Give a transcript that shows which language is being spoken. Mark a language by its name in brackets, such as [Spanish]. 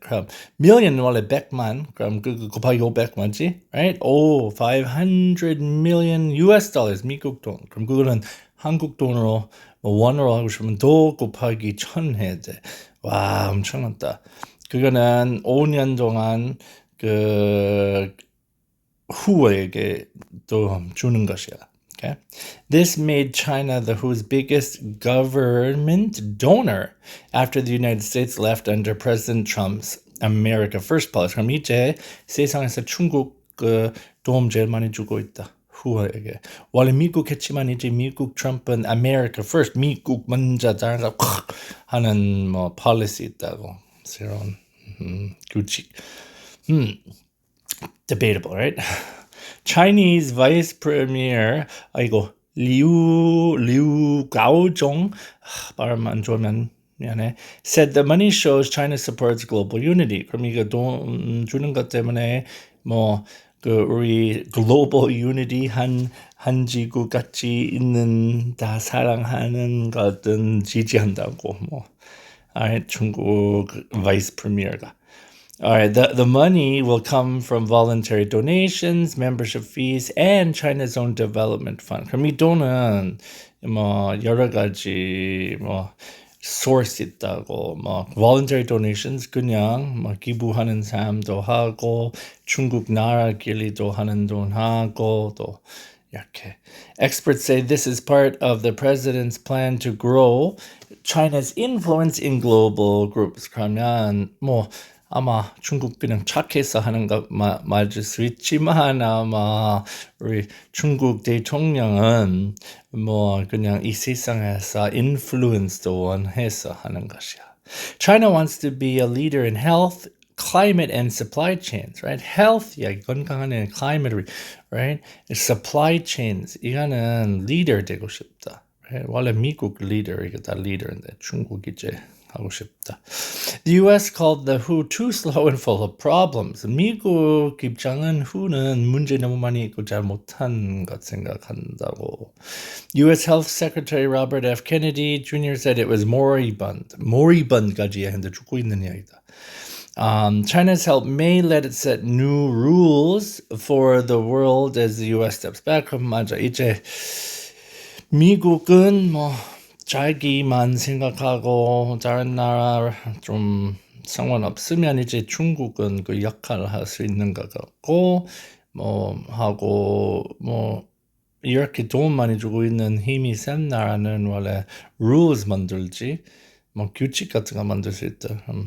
[Korean] 그럼 million 원래 100만. 그럼 그 곱하기 500만지, [English] right? 500 million US dollars, [Korean] 미국 돈. 그럼 그거는 한국 돈으로 원으로 하고 싶으면 도 곱하기 1000 해야 돼. 와, 엄청났다. 그거는 5년 동안 그 WHO에게 또 주는 것이야. [English] Okay? This made China the WHO's biggest government donor after the United States left under President Trump's America First policy. [Korean] 그럼 이제 세상에서 중국 그 도움 제일 많이 주고 있다. WHO에게. 원래 미국 했지만 이제 미국 트럼프는 America First, 미국 먼저다 하는 뭐 policy 있다고. 새로운 규칙. [English] Debatable, right? Chinese vice-premiere, Liu Gaozhong, [Korean] 발음 안 좋으면 미안해, [English] said the money shows China supports global unity. [Korean] 그럼 이거 돈 주는 것 때문에 뭐 그 우리 global unity 한 지구 같이 있는 다 사랑하는 것은 지지한다고 뭐. [English] Alright, [Korean] 중국 [English] vice-premier가. Alright, the money will come from voluntary donations, membership fees, and China's own development fund. [Korean] 그럼 이 돈은 뭐 여러 가지 뭐 source 있다고, 뭐 [English] voluntary donations [Korean] 그냥 뭐 기부하는 사람도 하고, 중국 나라끼리도 하는 돈 하고 또 이렇게. [English] Experts say this is part of the president's plan to grow China's influence in global groups. [Korean] 그러면 뭐 아마 중국 그냥 착해서 하는 거 맞을 수 있지만 아마 우리 중국 대통령은 뭐 그냥 이 세상에서 인플루언스도 원해서 하는 것이야. [English] China wants to be a leader in health, climate, and supply chains, right? Health, [Korean] 건강한 [English] climate, right? Supply chains, [Korean] 이거는 [English] leader [Korean] 되고 싶다. [English] Right? [Korean] 원래 미국 leader, 이거 다 leader인데 중국 이제 하고 싶다. [English] The US called the WHO too slow and full of problems. [Korean] 미국 입장은 WHO는 문제 너무 많이 있고 잘 못한 것 생각한다고. [English] US Health Secretary Robert F. Kennedy Jr. said it was moribund. [Korean] moribund까지 했는데 죽고 있는 이야기다. [English] China's help may let it set new rules for the world as the US steps back. [Korean] 그럼 맞아. 이제 미국은 뭐 자기만 생각하고 다른 나라 좀 상관없으면 이제 중국은 그 역할을 할 수 있는 것 같고 뭐 하고 뭐 이렇게 돈 많이 주고 있는 힘이 센 나라는 원래 rules 만들지 뭐 규칙 같은 거 만들 수 있다.